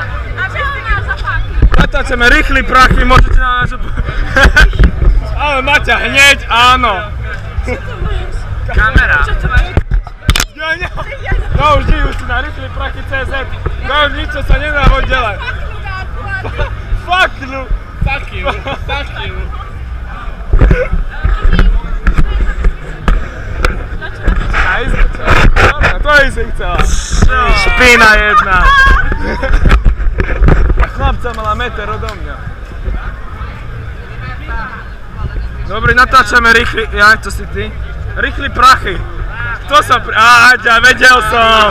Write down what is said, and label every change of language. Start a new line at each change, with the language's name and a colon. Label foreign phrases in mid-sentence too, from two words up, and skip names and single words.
Slovak: Aby si nás zapákli. Natáčame rýchly prachy, môžete natáčať. Ale Maťa, hneď áno. Kamera. Čo to máš? No už díjú si na rýchly prachy CZ. To už nič, čo sa nedá oddelať.
English: Fuck you. Fuck you. Fuck you.
Slovak: To si chcela. Špina jedna. A chlapca mala meter odo mňa. Dobre, natáčame rýchly... Ja, to si ty? Rýchly prachy. Kto sa... Áťa, vedel som.